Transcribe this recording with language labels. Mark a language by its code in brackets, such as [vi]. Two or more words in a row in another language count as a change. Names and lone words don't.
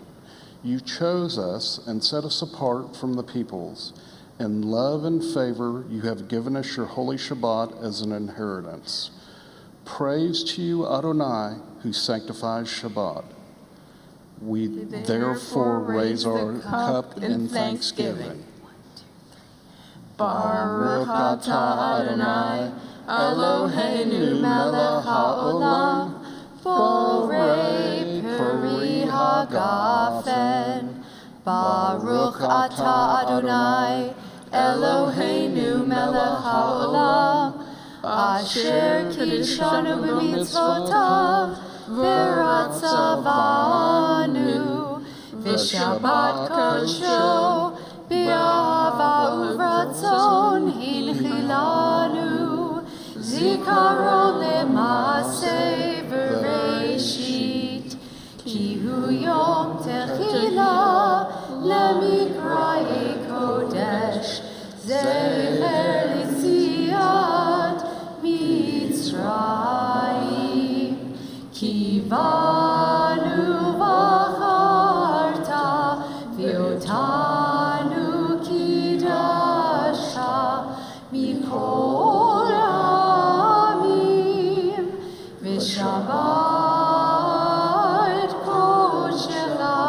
[en] You chose us and set us apart from the peoples. In love and favor, you have given us your holy Shabbat as an inheritance. Praise to you, Adonai, who sanctifies Shabbat. We therefore raise our cup in thanksgiving. [he] ברוך אתה אדוני, אלוהינו מלך העולם, בורא פרי הגפן. ברוך אתה אדוני, אלוהינו מלך העולם, אשר קדשנו במצוותיו, ורצה בנו, ושבת קדשו, באהבה וברצון הנחילנו, זכרון למעשה בראשית, כי הוא יום תחילה, למקראי קודש, זכר ליציאת מצרים. כי באנו בחרת, ואותנו קידשת מכל העמים, ושבת קודשך